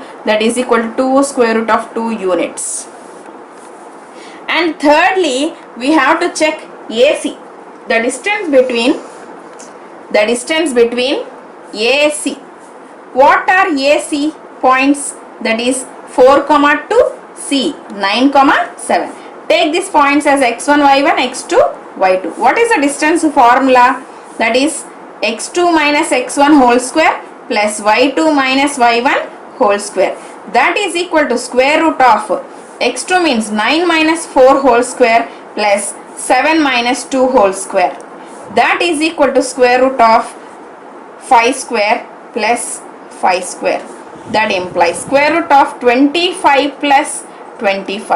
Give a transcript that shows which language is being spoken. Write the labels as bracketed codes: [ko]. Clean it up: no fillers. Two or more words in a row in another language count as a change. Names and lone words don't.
[en] That is equal to 2 square root of 2 units. And thirdly, we have to check AC. The distance between AC. What are AC points? That is 4, 2, C, 9, 7. Take these points as x1, y1, x2, y2. What is the distance formula? That is x2 minus x1 whole square plus y2 minus y1 whole square. That is equal to square root of x2 means 9 minus 4 whole square plus 7 minus 2 whole square. That is equal to square root of 5 square plus 5 square. That implies square root of 25 plus 25.